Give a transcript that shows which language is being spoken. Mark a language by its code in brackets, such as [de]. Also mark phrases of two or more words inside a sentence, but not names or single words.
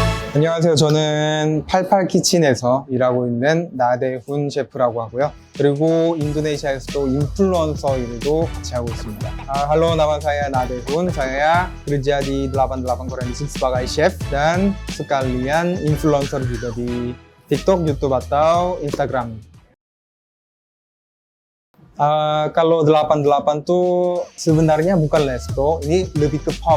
[ko] 안녕하세요. 저는 88키친에서 일하고 있는 나대훈 셰프라고 하고요. 그리고 인도네시아에서도 인플루언서 일도 같이 하고 있습니다. [id] Halo, nama saya Nadehun. Saya kerja di 88 Korean Dishes sebagai chef dan sekalian influencer juga di TikTok, YouTube atau Instagram. Kalau 88 tuh sebenarnya bukan resto, ini lebih ke pub.